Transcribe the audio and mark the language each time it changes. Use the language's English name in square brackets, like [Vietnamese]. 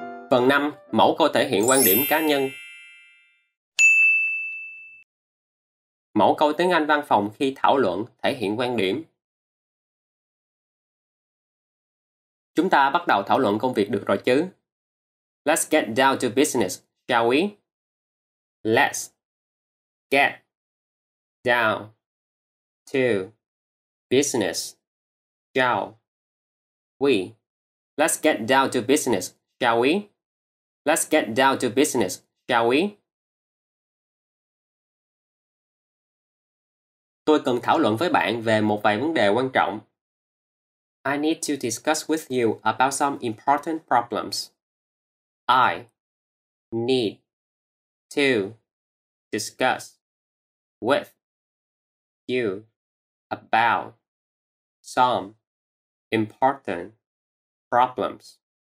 [Vietnamese] Phần 5, mẫu câu thể hiện quan điểm cá nhân. Mẫu câu tiếng Anh văn phòng khi thảo luận thể hiện quan điểm. Chúng ta bắt đầu thảo luận công việc được rồi chứ? [English] Let's get down to business, shall we? Let's get down to business, shall we? Let's get down to business, shall we? Let's get down to business, shall we? [Vietnamese] Tôi cần thảo luận với bạn về một vài vấn đề quan trọng. [English] I need to discuss with you about some important problems. I need to discuss with you about some important problems.